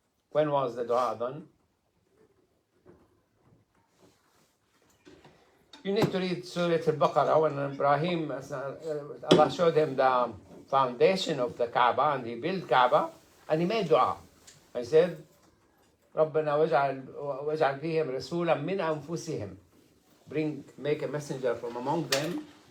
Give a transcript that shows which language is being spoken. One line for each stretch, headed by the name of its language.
English: When was the dua done? You need to read Surah Al-Baqarah when Ibrahim, Allah showed him the foundation of the Kaaba and he built Kaaba and he made dua. He said,
Arabic: رَبَّنَا وَاجْعَلْ فِيهِمْ رَسُولًا مِنْ أَنفُسِهِمْ.
English: Make a messenger from among them.